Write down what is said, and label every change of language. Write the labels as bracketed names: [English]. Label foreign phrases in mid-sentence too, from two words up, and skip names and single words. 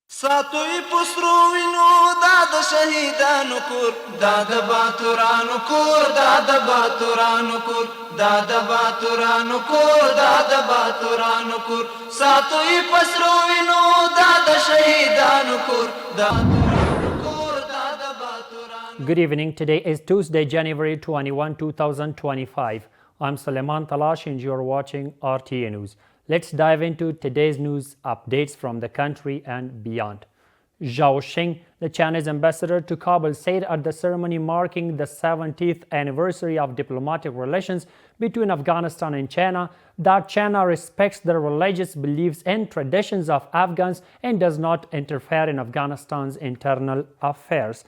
[Pashto] ساتوی پسرو وینو دا د شهیدانو کور دا د باتورانو کور دا د باتورانو کور دا د باتورانو کور دا د باتورانو کور ساتوی پسرو وینو دا د شهیدانو کور دا [English] Good evening. Today is Tuesday, January 21, 2025. I'm Suleiman Talash and you're watching RTA News. Let's dive into today's news updates from the country and beyond. Zhao Xing, the Chinese ambassador to Kabul, said at the ceremony marking the 70th anniversary of diplomatic relations between Afghanistan and China that China respects the religious beliefs and traditions of Afghans and does not interfere in Afghanistan's internal affairs.